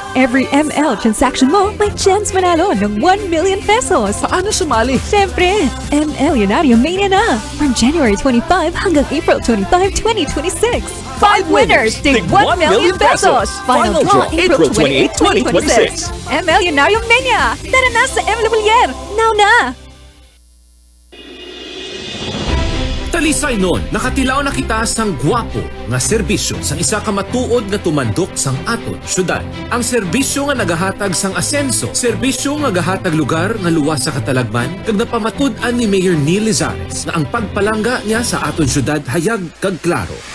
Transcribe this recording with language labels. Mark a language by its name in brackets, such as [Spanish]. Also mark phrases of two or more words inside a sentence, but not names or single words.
[English] Every ML transaction [Filipino] mo, may chance manalo ng 1 million pesos. Paano sumali? Siyempre, ML Lunario Mania na! From January 25 hanggang April 25, 2026. 5 winners, tig 1 million pesos! Final draw, April 28, 2026. ML Lunario Mania! Tara na sa ML Lunario! Now na! [Hiligaynon] Talisay nun, nakatilaw na kita sang gwapo nga serbisyo sang isa ka matuod nga tumandok sang aton syudad. Ang serbisyo nga nagahatag sang asenso, serbisyo nga gahatag lugar nga luwas sa katalagman, kag napamatud-an ni Mayor Neil Lizares na ang pagpalangga niya sa aton syudad hayag kag klaro.